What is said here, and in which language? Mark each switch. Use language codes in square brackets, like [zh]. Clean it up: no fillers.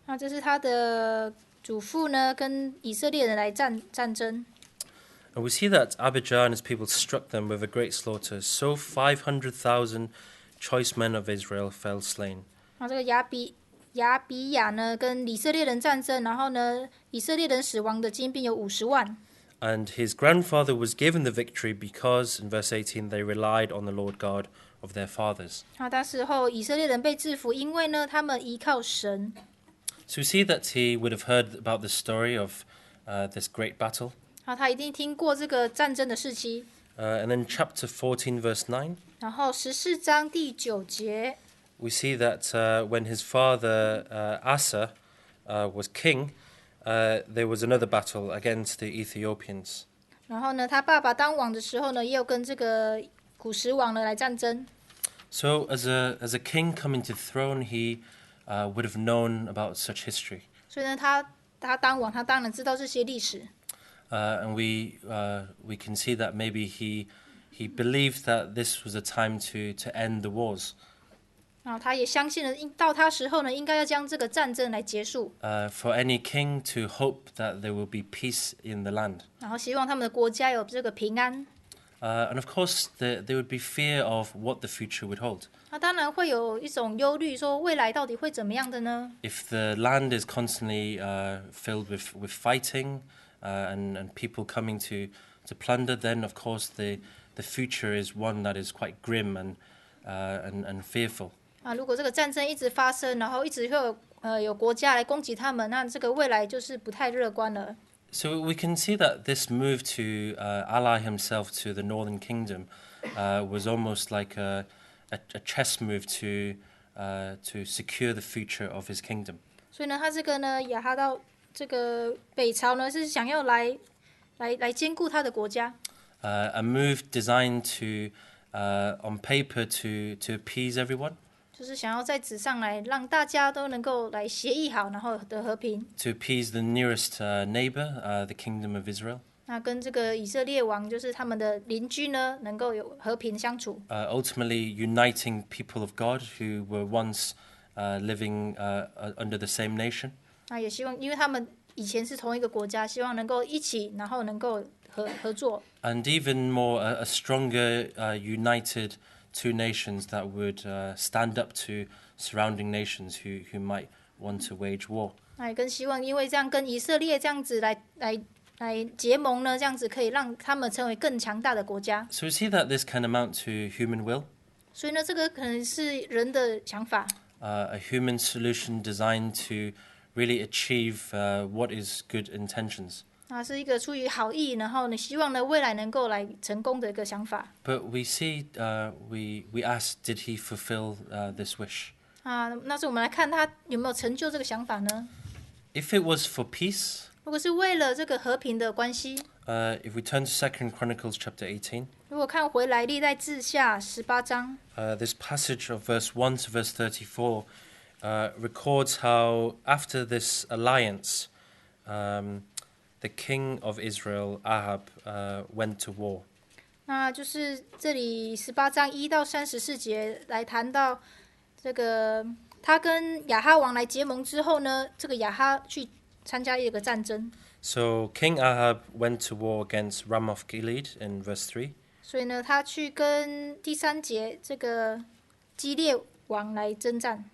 [zh] 那这是他的祖父呢跟以色列人来战争。 [en] And we see that Abijah and his people struck them with a great slaughter, so 500,000 choice men of Israel fell slain. [zh] 那这个亚比亚呢跟以色列人战争，然后呢以色列人死亡的精兵有50万。 [en] And his grandfather was given the victory because, in verse 18, they relied on the Lord God of their fathers. [zh] 那那时候以色列人被制服，因为呢他们依靠神。 [en] So we see that he would have heard about the story of this great battle. [zh] 然后他一定听过这个战争的事迹。 [en] And then chapter 14, verse 9, [zh] 然后14章第9节， [en] we see that when his father Asa was king, there was another battle against the Ethiopians. [zh] 然后呢他爸爸当王的时候呢，也有跟这个古时王呢来战争。 [en] So as a king coming to the throne, he would have known about such history. [zh] 所以呢他当王，他当然知道这些历史。 [en] And we can see that maybe he believed that this was a time to end the wars. [zh] 然后他也相信了，到他时候呢，应该要将这个战争来结束。 [en] For any king to hope that there will be peace in the land. [zh] 然后希望他们的国家有这个平安。 [en] And of course, there would be fear of what the future would hold. [zh] 那当然会有一种忧虑，说未来到底会怎么样的呢？ [en] If the land is constantly filled with fighting and people coming to plunder, then of course the future is one that is quite grim and fearful. [zh] 如果这个战争一直发生，然后一直会有国家来攻击他们，那这个未来就是不太乐观了。 [en] So we can see that this move to ally himself to the northern kingdom was almost like a chess move to secure the future of his kingdom. [zh] 所以呢，他这个呢，亚哈到这个北朝呢，是想要来兼顾他的国家。 [en] A move designed to, on paper, to appease everyone. [zh] 就是想要在纸上来让大家都能够来协议好，然后的和平。 [en] To appease the nearest neighbor, the kingdom of Israel. [zh] 那跟这个以色列王，就是他们的邻居呢，能够有和平相处。 [en] Ultimately uniting people of God who were once living under the same nation. [zh] 那也希望，因为他们以前是同一个国家，希望能够一起，然后能够合作。 [en] And even more, a stronger, united two nations that would stand up to surrounding nations who might want to wage war. [zh] 那也更希望，因为这样跟以色列这样子来结盟呢，这样子可以让他们成为更强大的国家。 [en] So we see that this can amount to human will. [zh] 所以呢，这个可能是人的想法。 [en] A human solution designed to really achieve what is good intentions. [zh] 那是一个出于好意，然后呢，希望呢未来能够来成功的一个想法。 [en] But we see, we ask, did he fulfill this wish? [zh] 那是我们来看他有没有成就这个想法呢？ [en] If it was for peace, [zh] 如果是为了这个和平的关系， [en] if we turn to 2 Chronicles chapter 18, [zh] 如果看回来历代志下18章， [en] this passage of verse 1 to verse 34 records how after this alliance, the king of Israel, Ahab, went to war. [zh] 那就是这里18章1到34节来谈到这个他跟亚哈王来结盟之后呢，这个亚哈去参加一个战争。 [en] So King Ahab went to war against Ramoth Gilead in verse 3. [zh] 所以呢，他去跟第3节这个基列王来征战。